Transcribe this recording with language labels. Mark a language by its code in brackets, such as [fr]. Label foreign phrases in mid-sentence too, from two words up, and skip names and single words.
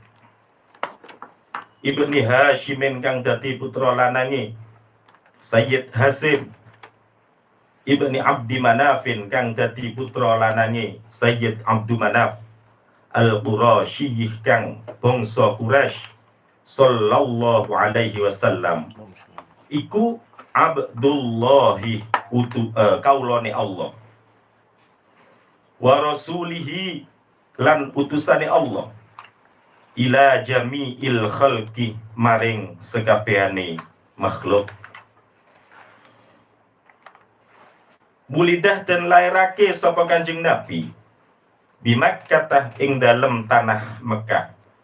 [ar] ابن هاشم, [jv] kang dadi putra lanange Sayyid Hasim [ar] ابن عبد مناف, [jv] kang dadi putra lanange Sayyid Abdu Manaf al-Qurasyiyih, kang bangsa Quraisy, [ar] صلى الله عليه وسلم [jv] iku Abdullahi kaulane Allah, [ar] ورسوله [jv] lan utusane Allah, [ar] إلى جميع الخلق [jv] maring sekabehane makhluk. Bulidah dan lairake sapa Kanjeng Nabi [ar] بمكة [jv] ing dalem tanah Mekah.